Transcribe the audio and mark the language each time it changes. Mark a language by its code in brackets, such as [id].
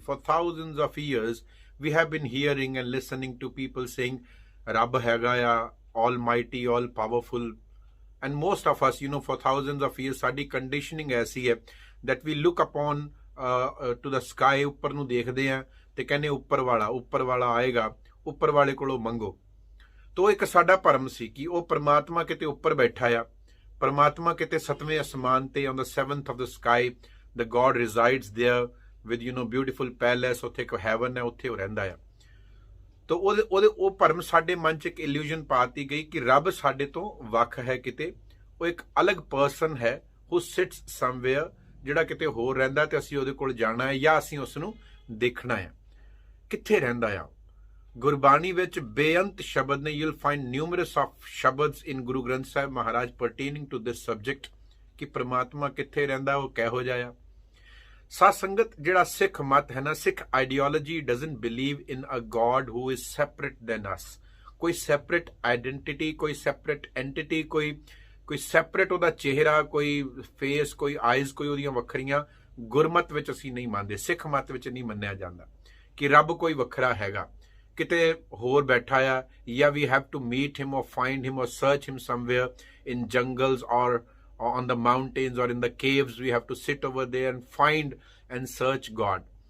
[en] For thousands of years, we have been hearing and listening to people saying, [pa] Rab hega ya, [en] almighty, all powerful. And most of us, for thousands of years, [pa] sari conditioning ऐसी है [en] that we look upon to the sky, [pa] ਉੱਪਰ ਨੂੰ ਦੇਖਦੇ ਆ ਤੇ ਕਹਿੰਦੇ ਉੱਪਰ ਵਾਲਾ ਆਏਗਾ, ਉੱਪਰ ਵਾਲੇ ਕੋਲੋਂ ਮੰਗੋ। ਤੋ ਇੱਕ ਸਾਡਾ ਭਰਮ ਸੀ ਕਿ ਉਹ ਪਰਮਾਤਮਾ ਕਿਤੇ ਉੱਪਰ ਬੈਠਾ ਆ, ਪਰਮਾਤਮਾ ਕਿਤੇ 7ਵੇਂ ਅਸਮਾਨ ਤੇ [en] on the 7th of the sky, the God resides there with beautiful palace, [pa] ਉੱਥੇ ਇੱਕ heaven ਹੈ, ਉੱਥੇ ਉਹ ਰਹਿੰਦਾ ਆ। ਤੋ ਉਹ ਭਰਮ ਸਾਡੇ ਮਨ 'ਚ ਇੱਕ ਇਲੂਜ਼ਨ ਪਾਤੀ ਗਈ ਕਿ ਰੱਬ ਸਾਡੇ ਤੋਂ ਵੱਖ ਹੈ, ਕਿਤੇ ਉਹ ਇੱਕ ਅਲੱਗ ਪਰਸਨ ਹੈ [en] who sits somewhere, [pa] ਜਿਹੜਾ ਕਿਤੇ ਹੋਰ ਰਹਿੰਦਾ ਤੇ ਅਸੀਂ ਉਹਦੇ ਕੋਲ ਜਾਣਾ ਹੈ ਜਾਂ ਅਸੀਂ ਉਸ ਨੂੰ ਦੇਖਣਾ ਹੈ। ਕਿੱਥੇ ਰਹਿੰਦਾ ਆ? ਗੁਰਬਾਣੀ ਵਿੱਚ ਬੇਅੰਤ ਸ਼ਬਦ ਨੇ। [en] you'll find numerous of [pa] Shabds in Guru Granth Sahib Maharaj [en] pertaining to this subject [pa] ਕਿ ਪ੍ਰਮਾਤਮਾ ਕਿੱਥੇ ਰਹਿੰਦਾ, ਉਹ ਕਿਹੋ ਜਿਹਾ ਆ। ਸਾਧ ਸੰਗਤ, ਜਿਹੜਾ ਸਿੱਖ ਮਤ ਹੈ ਨਾ, [en] Sikh ideology doesn't believe in a God who is separate than us। [pa] ਕੋਈ ਸੈਪਰੇਟ ਆਈਡੈਂਟੀਟੀ, ਕੋਈ ਸੈਪਰੇਟ ਐਂਟੀਟੀ, ਕੋਈ ਸੈਪਰੇਟ ਉਹਦਾ ਚਿਹਰਾ, ਕੋਈ ਫੇਸ, ਕੋਈ ਆਈਜ਼, ਕੋਈ ਉਹਦੀਆਂ ਵੱਖਰੀਆਂ ਗੁਰਮਤ ਵਿੱਚ ਅਸੀਂ ਨਹੀਂ ਮੰਨਦੇ, ਸਿੱਖ ਮਤ ਵਿੱਚ ਨਹੀਂ ਮੰਨਿਆ ਜਾਂਦਾ ਕਿ ਰੱਬ ਕੋਈ ਵੱਖਰਾ ਹੈਗਾ, ਕਿਤੇ ਹੋਰ ਬੈਠਾ ਆ, ਜਾਂ [en] we have to meet him or find him or search him somewhere in jungles or on the mountains or in the caves, we have to sit over there and find and search God।